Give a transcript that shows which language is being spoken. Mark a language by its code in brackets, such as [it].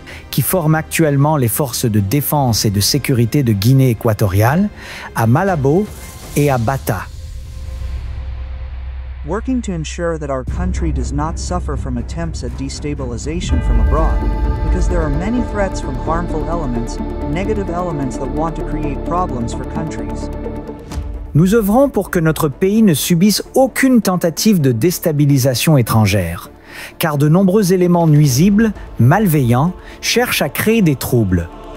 [fr] Qui forment actuellement les forces de défense et de sécurité de Guinée équatoriale, à Malabo et à Bata. [en] Working to ensure that our country does not suffer from attempts at destabilization from abroad, because there are many threats from harmful elements, negative elements that want to create problems for countries. [fr] Nous œuvrons pour que notre pays ne subisse aucune tentative de déstabilisation étrangère, car de nombreux éléments nuisibles, malveillants, cherchent à créer des troubles.